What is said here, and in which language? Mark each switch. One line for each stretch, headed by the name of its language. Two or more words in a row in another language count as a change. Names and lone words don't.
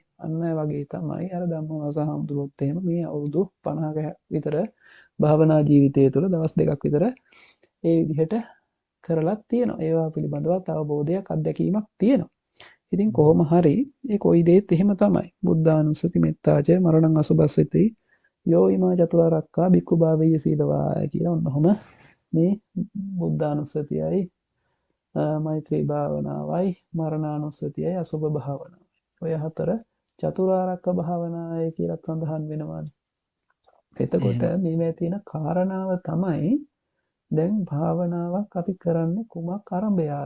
Sinhala: අන්න වගේ තමයි අර ධම්මවසහම්දුරොත් එහෙම මේ අවුරුදු 50ක විතර භාවනා ජීවිතය තුළ දවස් දෙකක් විතර ඒ විදිහට කරලා තියෙනවා. ඒවා පිළිබඳව අවබෝධයක් අත්දැකීමක් තියෙනවා. ඉතින් කොහොම හරි ඒ කොයි දෙයත් එහෙම තමයි.
Pali: බුද්ධානුස්සති මෙත්තාච මරණං අසුබස්සති යෝ ඉමා චතුරාර්යක්ඛා බික්ඛු භාවේය සීලවාය
Sinhala: කියලා ඔන්නෝම මේ බුද්ධානුස්සතියයි මෛත්‍රී භාවනාවයි මරණානුස්සතියයි අසුබ භාවනාවයි. ඔය හතර චතුරාර්යක්ඛ භාවනාවයි කියලා සඳහන් වෙනවානේ. එතකොට මේවැ තියෙන කාරණාව තමයි දැන් භාවනාවක් අපි කරන්නේ කුමක් අරඹයාද?